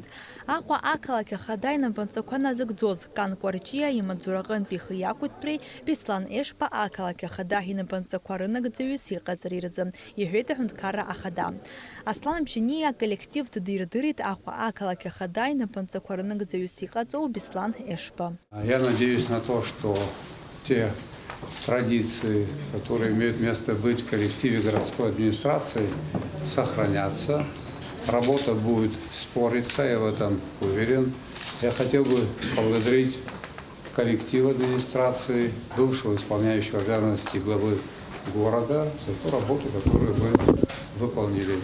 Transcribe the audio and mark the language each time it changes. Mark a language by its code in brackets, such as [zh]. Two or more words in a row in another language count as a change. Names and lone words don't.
[ab] Аҟәа ақалақь ахада инапынҵақәа назыгӡоз Кан Кәарҷиа имаҵзураҟынтә ихы иақәытәреи Беслан Ешба ақалақь ахада инапынҵақәа рынагӡаҩыс иҟаҵара иразы, иҳәеит аҳәынҭқарра ахада. Аслан Бжьаниии аколлектив дидирдырит Аҟәа ақалақь ахада инапынҵақәа Беслан Ешба. [ru] Я надеюсь на то, что те традиции, которые имеют место быть в коллективе городской администрации, сохранятся. Работа будет спориться, я в этом уверен. Я хотел бы поблагодарить коллектив администрации, бывшего исполняющего обязанности главы города, за ту работу, которую вы выполнили.